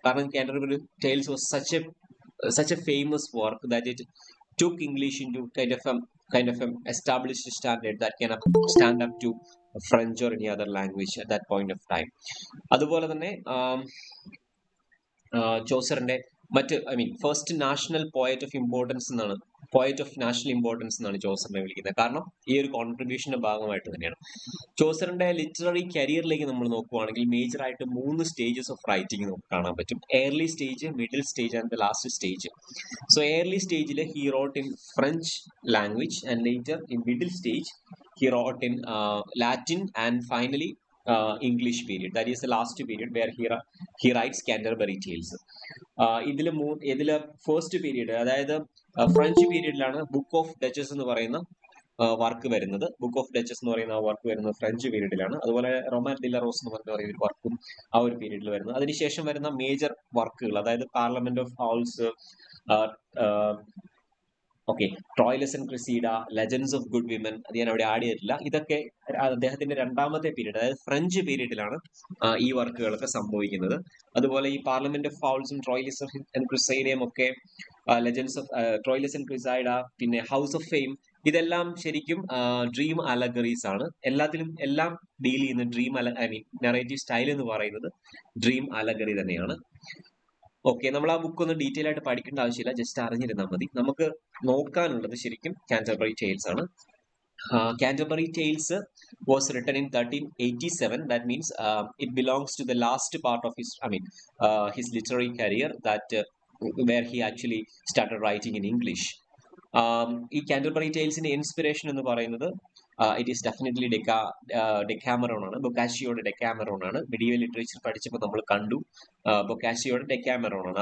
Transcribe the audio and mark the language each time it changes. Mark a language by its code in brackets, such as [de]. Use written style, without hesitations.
[ml] കാരണം [en] Canterbury tales was such a famous work that it took English into kind of an established standard that can stand up to French or any other language at that point of time. [ml] അതുപോലെ തന്നെ ചോസറിന്റെ first national poet of importance എന്നാണ്, poet of national importance എന്നാണ് ചോസറിനെ വിളിക്കുന്നത്. കാരണം ഈ ഒരു കോൺട്രിബ്യൂഷന്റെ ഭാഗമായിട്ട് തന്നെയാണ്. ചോസറിന്റെ ലിറ്റററി കരിയറിലേക്ക് നമ്മൾ നോക്കുവാണെങ്കിൽ മേജർ ആയിട്ട് 3 സ്റ്റേജസ് ഓഫ് റൈറ്റിംഗ് നമുക്ക് കാണാൻ പറ്റും. [en] Early stage, middle stage and the last stage. So early സ്റ്റേജിൽ he wrote in French language and later in middle stage he wrote in Latin, and finally English period. That is the last period where he writes Canterbury Tales. [ml] ഇതില് first period, അതായത് French പീരീഡിലാണ് book of duchess എന്ന് പറയുന്ന work വരുന്നത്. Book of duchess എന്ന് പറയുന്ന work വരുന്നത് French പീരീഡിലാണ്. അതുപോലെ റൊമാൻ D ല റോസ് എന്ന് പറയുന്ന ഒരു വർക്കും ആ ഒരു പീരീഡിൽ വരുന്നത്. അതിനുശേഷം വരുന്ന മേജർ വർക്കുകൾ, അതായത് parliament of howls, okay, Troilus and ക്രിസീഡ, legends of good women, അത് ഞാൻ അവിടെ ആഡ് ചെയ്തിട്ടില്ല. ഇതൊക്കെ അദ്ദേഹത്തിന്റെ രണ്ടാമത്തെ പീരീഡ്, അതായത് ഫ്രഞ്ച് പീരീഡിലാണ് ഈ വർക്കുകളൊക്കെ സംഭവിക്കുന്നത്. അതുപോലെ ഈ പാർലമെന്റ് ഓഫ് ഫൗൾസും ട്രോയിലസ് ആൻഡ് ക്രിസൈഡയും ഒക്കെ, ലെജൻഡ്സ് ഓഫ് ട്രോയിലസ് ആൻഡ് ക്രിസൈഡ, പിന്നെ ഹൗസ് ഓഫ് ഫെയിം, ഇതെല്ലാം ശരിക്കും ഡ്രീം അലഗറീസ് ആണ്. എല്ലാം ഡീൽ ചെയ്യുന്ന ഡ്രീം നറേറ്റീവ് സ്റ്റൈൽ എന്ന് പറയുന്നത് ഡ്രീം അലഗറി തന്നെയാണ്. ഓക്കെ, നമ്മൾ ആ ബുക്ക് ഒന്ന് ഡീറ്റെയിൽ ആയിട്ട് പഠിക്കേണ്ട ആവശ്യമില്ല, ജസ്റ്റ് അറിഞ്ഞിരുന്നാൽ മതി. നമുക്ക് നോക്കാനുള്ളത് ശരിക്കും കാന്റർബറി ടെയിൽസ് ആണ്. [en] Canterbury Tales was written in 1387. That means it belongs to the last part of his literary career, that where he actually started writing in English. [ml] ഈ കാന്റർബറി ടെയിൽസിന്റെ ഇൻസ്പിറേഷൻ എന്ന് പറയുന്നത് [en] it is definitely [ml] ഡെക്കാമറോൺ ആണ്. ബൊക്കാഷിയോയുടെ ഡെക്കാമറോൺ ആണ്. Medieval literature പഠിച്ചപ്പോൾ നമ്മൾ കണ്ടു ബൊക്കാഷിയോയുടെ ഡെക്കാമറോൺ ആണ്.